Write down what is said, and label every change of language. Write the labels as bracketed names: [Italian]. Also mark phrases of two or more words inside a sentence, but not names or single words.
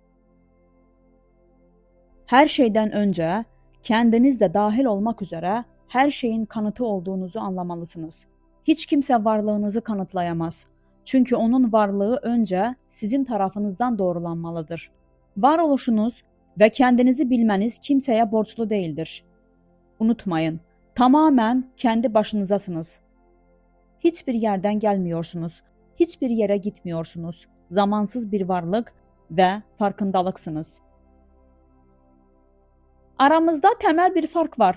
[Azerbaijani] Hər şeydən öncə, kəndiniz də dahil olmaq üzərə hər şeyin kanıtı olduğunuzu anlamalısınız. Heç kimsə varlığınızı kanıtlayamaz. Çünki onun varlığı öncə sizin tarafınızdan doğrulanmalıdır. Varoluşunuz və kəndinizi bilməniz kimsəyə borclu deyildir. [Turkish] Unutmayın, tamamen kendi başınızasınız. Hiçbir yerden gelmiyorsunuz. Hiçbir yere gitmiyorsunuz. Zamansız bir varlık ve farkındalıksınız. Aramızda temel bir fark var.